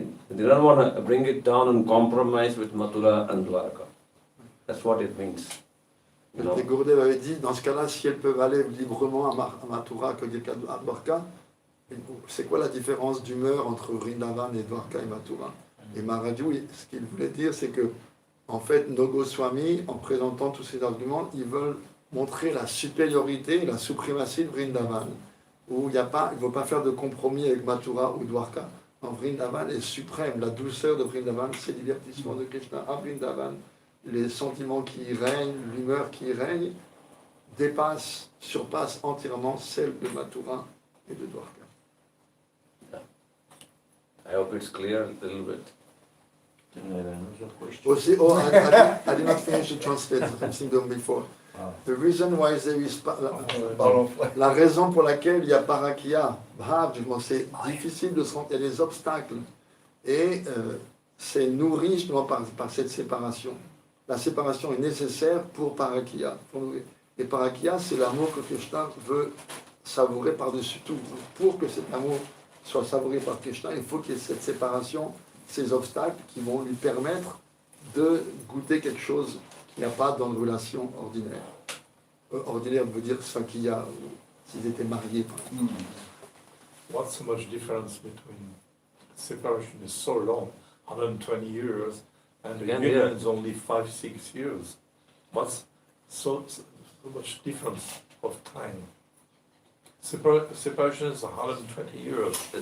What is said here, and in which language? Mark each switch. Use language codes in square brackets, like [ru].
[en] They don't want to bring it down and compromise with Mathura and Dwarka. That's what it means. [fr] Et Gurudev avait dit, dans ce cas-là, si elles peuvent aller librement à Mathura que à Dwarka, c'est quoi la différence d'humeur entre Vrindavan et Dwarka et Mathura? Et Maharaj, ce qu'il voulait dire, c'est que, en fait, nos Goswamis, en présentant tous ces arguments, ils veulent montrer la supériorité, la suprématie de Vrindavan, où il ne faut pas faire de compromis avec Mathura ou Dwarka. En Vrindavan est suprême, la douceur de Vrindavan, c'est le divertissement de Krishna. En Vrindavan, les sentiments qui y règnent, l'humeur qui y règne, surpasse entièrement celle de Mathura et de Dwarka. [en] I hope it's clear a little bit. Also, I did not finish to translate something done before. The reason why there is [fr] la raison pour laquelle il y a parakya, bhav, c'est difficile de se rendre, il y a des obstacles et c'est nourri justement par cette séparation. La séparation est nécessaire pour parakya. Et parakya, c'est l'amour que Krishna veut savourer par-dessus tout. Pour que cet amour soit savouré par Krishna, il faut qu'il y ait cette séparation, ces obstacles qui vont lui permettre de goûter quelque chose qu'il n'y a pas dans une relation ordinaire. Ordinaire veut dire sakya, s'ils étaient mariés. [en] What's so much difference between separation is so long, 120 years, and the union is only 5-6 years? What's so much difference of time? Separation is 120 years.